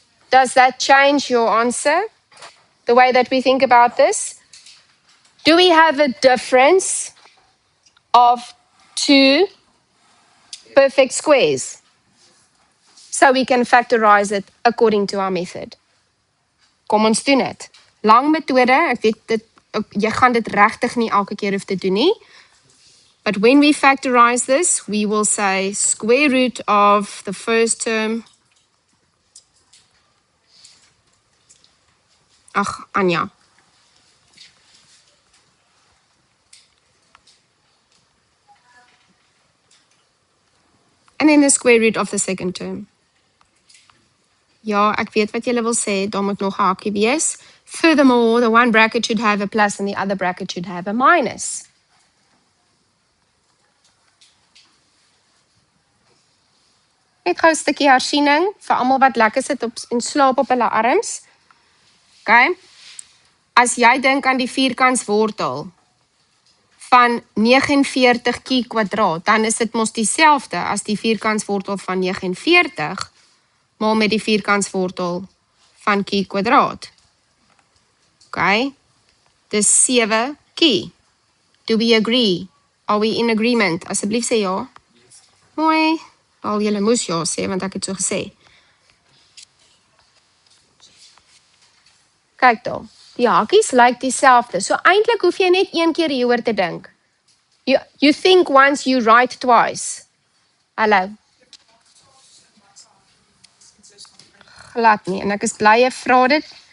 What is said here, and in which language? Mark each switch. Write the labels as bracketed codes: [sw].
[en] Does that change your answer? The way that we think about this? Do we have a difference of 2 perfect squares? So we can factorize it according to our method. [af] Kom ons doen dit. Lang metode, ek weet dit, jy gaan dit regtig nie elke keer hoef te doen nie. [en] But when we factorize this, we will say square root of the first term. [af] Ach, Anja. [en] And then the square root of the second term. [af] Ja, ek weet wat julle wil sê, daar moet nog 'n hakie wees. [en] Furthermore, the one bracket should have a plus and the other bracket should have a minus. [af] Net gou 'n stukkie hersiening vir almal wat lekker sit op en slaap op hulle arms. Okay? As jy dink aan die vierkantswortel van 49q kwadraat, dan is dit mos dieselfde as die vierkantswortel van 49 maar met die vierkantswortel van q kwadraat. Okay? Dis 7q. [en] Do we agree? Are we in agreement? [af] Asseblief sê ja. Mooi. Al julle moes ja sê, want ek het so gesê. Kyk daar. Die hakies lyk dieselfde. So eintlik hoef jy net een keer hieroor te dink. [en] You think once, you write twice. [af] Hallo. Glad nie. En ek is bly jy vra dit.